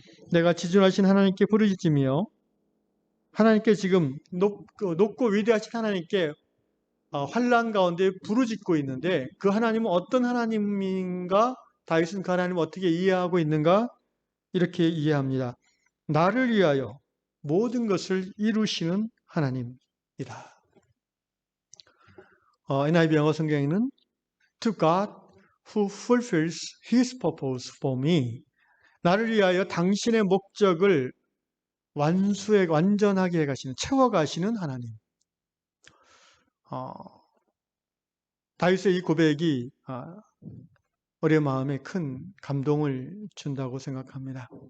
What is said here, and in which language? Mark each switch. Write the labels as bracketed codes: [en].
[ko] 내가 지존하신 하나님께 부르짖으며 하나님께 지금 높고 위대하신 하나님께 환난 가운데 부르짖고 있는데 그 하나님은 어떤 하나님인가? 다윗은 그 하나님을 어떻게 이해하고 있는가? 이렇게 이해합니다. 나를 위하여 모든 것을 이루시는 하나님이다. [en] NIV [ko] 영어 성경에는 [en] To God who fulfills His purpose for me. [ko] 나를 위하여 당신의 목적을 완전하게 해가시는, 채워가시는 하나님. 다윗의 이 고백이 우리의 마음에 큰 감동을 준다고 생각합니다.